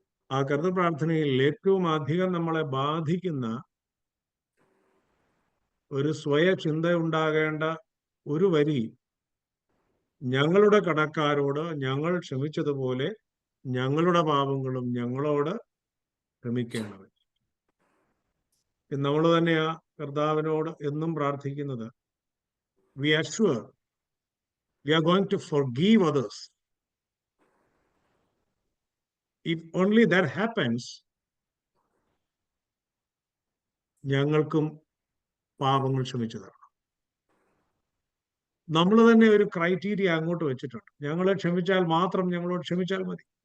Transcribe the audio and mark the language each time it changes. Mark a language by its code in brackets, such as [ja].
[ml] ആ കർത്തൃപ്രാർത്ഥനയിൽ ഏറ്റവും അധികം നമ്മളെ ബാധിക്കുന്ന ഒരു സ്വയചിന്ത ഉണ്ടാകേണ്ട ഒരു വരി, ഞങ്ങളുടെ കടക്കാരോട് ഞങ്ങൾ ക്ഷമിച്ചതുപോലെ ഞങ്ങളുടെ പാപങ്ങളും ഞങ്ങളോട് ക്ഷമിക്കേണ്ടത്. നമ്മൾ തന്നെയാ കർത്താവിനോട് എന്നും പ്രാർത്ഥിക്കുന്നത്. [en] We are sure we are going to forgive others. If only that happens, [ml] ഞങ്ങൾക്കും പാപങ്ങൾ ക്ഷമിച്ചു തരണം. നമ്മൾ തന്നെ ഒരു ക്രൈറ്റീരിയ അങ്ങോട്ട് വെച്ചിട്ടുണ്ട്. ഞങ്ങളെ ക്ഷമിച്ചാൽ മാത്രം ഞങ്ങളോട് ക്ഷമിച്ചാൽ മതി.